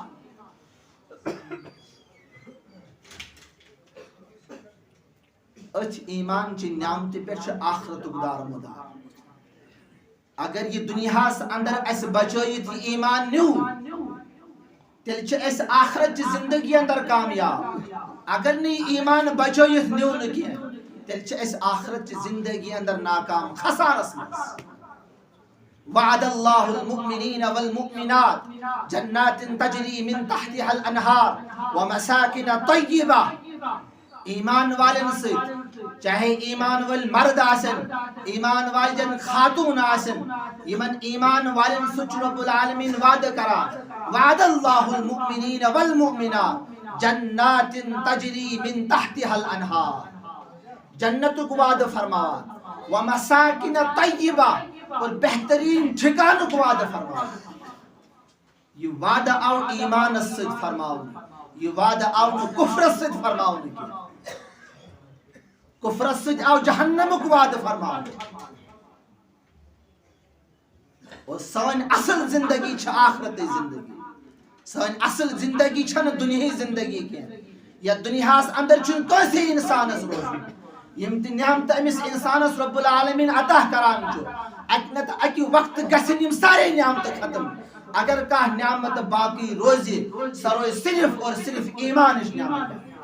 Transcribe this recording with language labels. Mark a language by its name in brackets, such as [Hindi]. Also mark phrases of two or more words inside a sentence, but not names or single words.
[Kashmiri] أتھۍ ایمانچہِ نعمتہِ پٮ۪ٹھ چھُ آخرتُک دارمُدار اگر یہِ دُنیاہس اندر اسہِ بچٲیِتھ یہِ ایمان نیوٗ تیٚلہِ چھِ أسۍ آخرتچہِ زندگی اندر کامیاب اگر نہٕ یہِ ایمان بچٲیِتھ نیوٗ نہٕ کینٛہہ تیٚلہِ چھِ أسۍ آخرتچہِ زندگی اندر ناکام خسارس منٛز [Arabic] وعد اللہ المؤمنین والمؤمنات جنات تجری من تحتها الانہار ومساکن طیبہ [Kashmiri] ایمان والن سۭتۍ چاہے ایمان وٲلۍ مرد آسن ایمان والٮ۪ن خاتون آسن یمن ایمان والٮ۪ن سۭتۍ چھُ رب العالمین وعدٕ کران [Arabic] وعد اللہ المؤمنین والمؤمنات جنات تجری من تحتها الانہار [Kashmiri] جنتک وعدٕ فرماوان [Arabic] ومساکن طیبہ [Kashmiri] اور بہترین ٹھکانُک وعدٕ فرماوان یہ وعدٕ آو ایمانس سۭتۍ فرماونہٕ یہ وعدٕ آو نہٕ کفرس سۭتۍ فرماونہٕ کینٛہہ کفرس سۭتۍ آو جہنمُک وعدٕ فرماونہٕ اور سٲنۍ اصل زندگی چھِ آخرتٕچ زندگی سٲنۍ اصل زندگی چھنہٕ دُنیہٕچ زندگی کینٛہہ یتھ دُنیاہس اندر چھُنہٕ کٲنٛسے انسانس روزمُت یم تہِ نعمتہٕ أمِس انسانس رب العالمین عطا کران چھُ اکہِ نتہٕ اکہِ وقتہٕ گژھن یم سارے نعمتہٕ ختم اگر کانٛہہ نعمت باقی روزِ سۄ روزِ صرف اور صرف ایمانٕچ نعمت